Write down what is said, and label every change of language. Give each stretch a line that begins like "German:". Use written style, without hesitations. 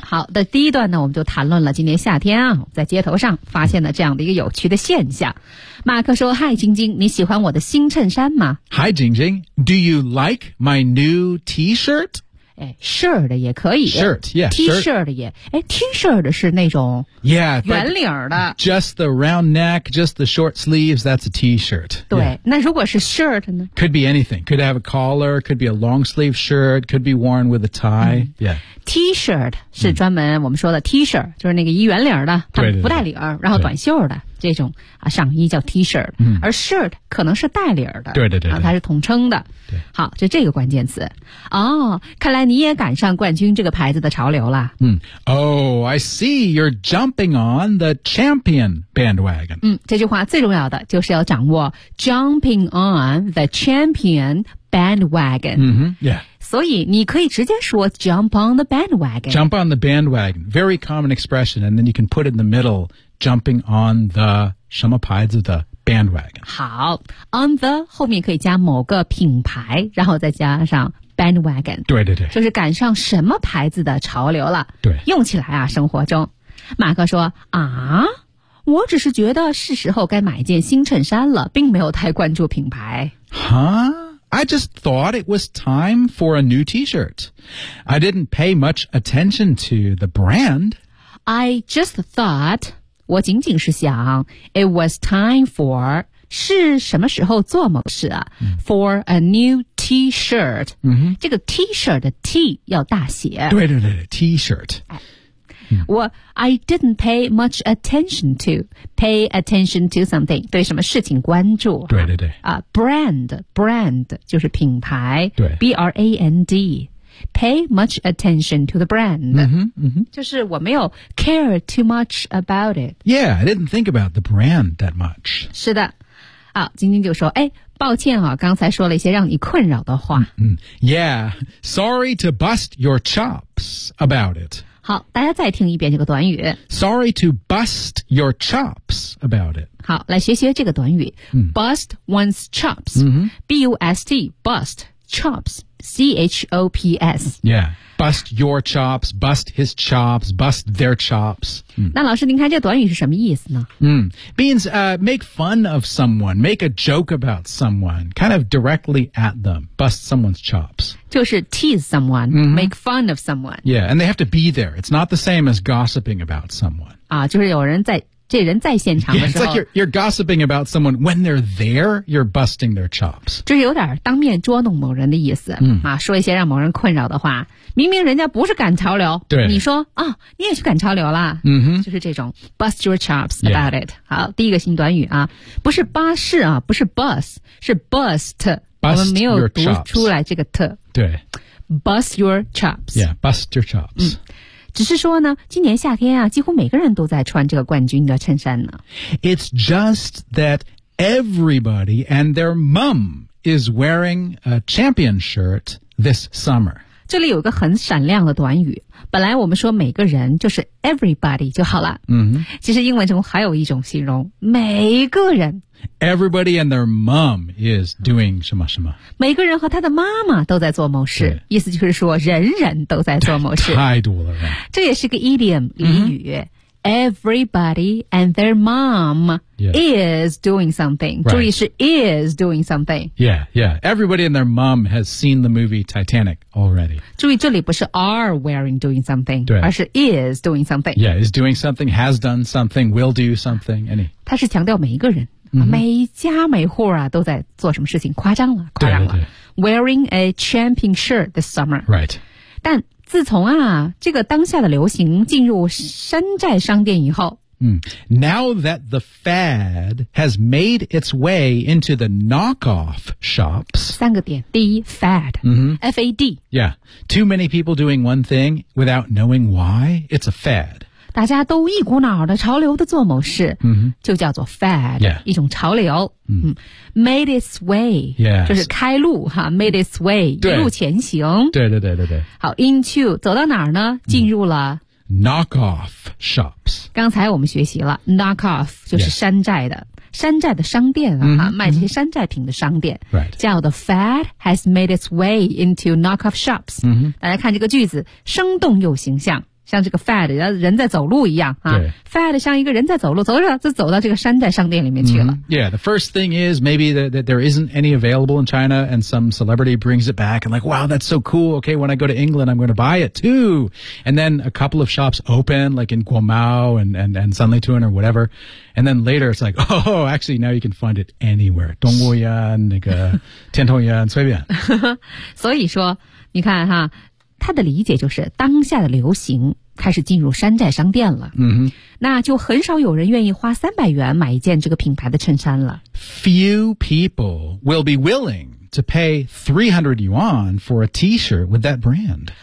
Chinese: 好的，第一段呢，我们就谈论了今年夏天啊，在街头上发现了这样的一个有趣的现象。马克说 ,Hi, 晶晶，你喜欢我的新衬衫吗
English: ?Hi, 晶晶 ,Do you like my new T-shirt?
Chinese: 哎 ,shirt 也可以。
English: Shirt, yeah,
Chinese: T-shirt 也。哎 ,T-shirt 是那种圆领的。
English: Yeah, just the round neck, just the short sleeves, that's a T-shirt.
Chinese: 对、yeah. 那如果是 shirt 呢
English: ?Could be anything. Could have a collar, could be a long sleeve shirt, could be worn with a tie.、Yeah.
Chinese: T-shirt 是专门我们说的 T-shirt、就是那个衣圆领的它不带领对对对然后短袖的这种、啊、上衣叫 T-shirt、而 shirt 可能是带领的对对 对、它是统称的对好就这个关键词哦看来你也赶上冠军这个牌子的潮流了
English: 嗯 Oh, I see you're jumping on the champion bandwagon
Chinese: 这句话最重要的就是要掌握
English: jumping on the champion bandwagon、 yeah.
Chinese: 所以你可以直接说
English: jump on the bandwagon. Jump on the bandwagon. Very common expression. And then you can put it in the middle, jumping on the
Chinese: 什么牌子的
English: bandwagon.
Chinese: 好 on the 后面可以加某个品牌然后再加上 bandwagon. 对对对。就是赶上什么牌子的潮流了。对。用起来啊生活中。马克说啊我只是觉得是时候该买一件新衬衫了并没有太关注品牌。
English: 哈I just thought it was time for a new T-shirt. I didn't pay much attention to the brand. I just thought,
Chinese: 我仅仅是想
English: it was time for,
Chinese: 是什么时候做某事啊、
English: for a new T-shirt.、
Chinese: 这个 T-shirt 的 T 要大写。对对对 T-shirt.、我
English: I didn't pay much attention to pay attention to something
Chinese: 对什么事情关注对对对、 brand 就是品牌对
English: brand pay much attention to the brand、
Chinese: 就是我没有
English: care too much about it yeah I didn't think about the brand that much
Chinese: 是的好晶晶就说哎抱歉啊刚才说了一些让你困扰的话、
English: yeah sorry to bust your chops about it
Chinese: 好大家再听一遍这个短语
English: Sorry to bust your chops about it
Chinese: 好来学学这个短语、
English: Bust one's chops、B-U-S-T Bust chops C-H-O-P-S Yeah Bust your chops Bust his chops Bust their chops、
Chinese: 那老师您看这短语是什么意思呢、
English: Means、make fun of someone Make a joke about someone Kind of directly at them Bust someone's chops
Chinese: 就是
English: tease someone,、 make fun of someone. Yeah, and they have to be there. It's not the same as gossiping about someone.
Chinese: 啊，就是有人在。这人在现场的时候
English: yeah, it's like you're gossiping about someone when they're there, you're busting their chops.
Chinese: 就是有点当面捉弄某人的意思、啊、说一些让某人困扰的话。明明人家不是赶潮流，对，你说哦，你也去赶潮流了、 mm-hmm. 就是这种 bust your chops about、yeah. it. 好，第一个新短语啊，不是巴士啊，不是 bus, 是 bust,
English: bust
Chinese: 我们没有读出来这个 t, 对，
English: bust your chops. Yeah, bust your chops.、
Chinese: 嗯，只是说呢，今年夏天啊，几乎每个人都在穿这个冠军的衬衫呢。
English: It's just that everybody and their mom is wearing a champion shirt this summer.
Chinese: 这里有一个很闪亮的短语，本来我们说每个人就是 everybody 就好了。嗯、mm-hmm. ，其实英文中还有一种形容，每个人。
English: Everybody and their mom is doing
Chinese: 什么什么。每个人和他的妈妈都在做某事，意思就是说人人都在做某事。太多了。这也是个 idiom 俚语、mm-hmm.
English: Everybody and their mom、 yeah. is doing something、 right.
Chinese: 注意是
English: is doing something. Yeah, yeah. Everybody and their mom has seen the movie Titanic already.
Chinese: 注意这里不是
English: are wearing doing something,
Chinese: 而是
English: is doing something. Yeah, is doing something, has done something, will do something, any.
Chinese: 它是强调每一个人。Mm-hmm. 每家每户啊都在做什么事情，夸张了，夸张了。对对对。
English: Wearing a champion shirt this summer. Right.
Chinese: 但自从啊这个当下的流行进入山寨商店以后、
English: Now that the fad has made its way into the knockoff shops.
Chinese: 三个点，第一 fad,、 mm-hmm.
English: F-A-D. Yeah. Too many people doing one thing without knowing why, it's a fad.
Chinese: 大家都一股脑的潮流的做某事、 mm-hmm. 就叫做 fad、 yeah. 一种潮流、 mm-hmm.
English: Made its way、 yes.
Chinese: 就是开路哈
English: Made its way
Chinese: 一路前行对对对对对好 into 走到哪儿呢进入了、
English: Knock off shops
Chinese: 刚才我们学习了 Knock off 就是山寨的、yes. 山寨的商店啊、mm-hmm. 卖这些山寨品的商店、 right. 叫的
English: fad has made its way into knock off shops、 mm-hmm.
Chinese: 大家看这个句子生动又形象像这个 fad, 人在走路一样啊。 fad 像一个人在走路走着就走到这个山寨商店里面去了。 Mm-hmm.
English: Yeah, the first thing is maybe that there isn't any available in China and some celebrity brings it back and like, wow, that's so cool. Okay, when I go to England, I'm going to buy it too. And then a couple of shops open like in Guomao and Sanlitun or whatever. And then later it's like, oh, actually now you can find it anywhere.
Chinese: 东欧园那个天通园随便。所以说你看哈他的理解就是当下的流行开始进入山寨商店了、 mm-hmm. 那就很少有人愿意花300元买一件这个品牌的衬衫了
English: Few people will be willing to pay 300 yuan for a t-shirt with that brand